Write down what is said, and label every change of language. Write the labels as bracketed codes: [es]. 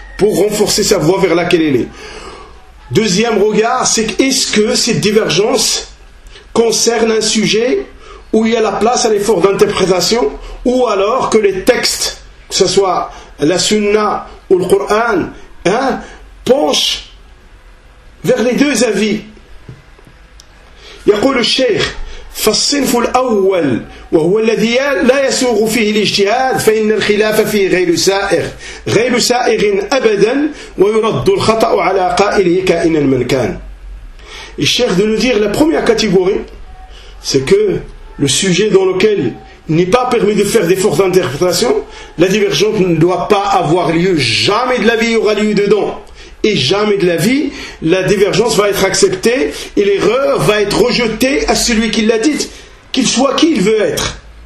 [fr] pour renforcer sa voie vers laquelle elle est. Deuxième regard, c'est est-ce que cette divergence concerne un sujet où il y a la place à l'effort d'interprétation, ou alors que les textes, que ce soit la Sunna ou le Coran, hein, penchent vers les deux avis. [ar] Yaqul al-Sheikh, فالصنف الأول وهو الذي لا يسوغ فيه الاجتهاد فإن الخلاف فيه غير سائغ أبدا ويرد الخطأ على قائله كائنا من كان. [fr] Et Cheikh de nous dire, la première catégorie, c'est que le sujet dans lequel n'est pas permis de faire des forces d'interprétation, la divergence ne doit pas avoir lieu, jamais de la vie aura lieu dedans. Et jamais de la vie, la divergence va être acceptée et l'erreur va être rejetée à celui qui l'a dite, qu'il soit qui il veut être.